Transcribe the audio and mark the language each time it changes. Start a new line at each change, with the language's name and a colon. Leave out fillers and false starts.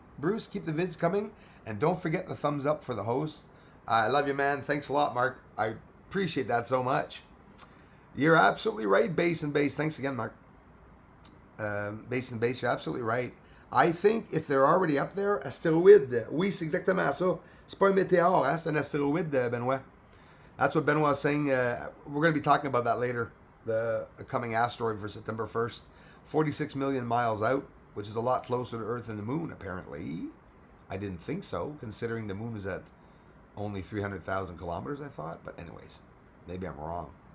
English: Bruce, keep the vids coming, and don't forget the thumbs up for the host. I love you, man. Thanks a lot, Mark. I appreciate that so much. You're absolutely right, Base and Base. Thanks again, Mark. Base and Base, you're absolutely right. I think if they're already up there, astéroïde.
French: Oui, c'est exactement ça. C'est pas un météore, hein? C'est un astéroïde, Benoît.
English: That's what Benoit was saying. We're going to be talking about that later. The coming asteroid for September 1st. 46 million miles out, which is a lot closer to Earth than the moon, apparently. I didn't think so, considering the moon is at only 300,000 kilometers, I thought. But anyways, maybe I'm wrong.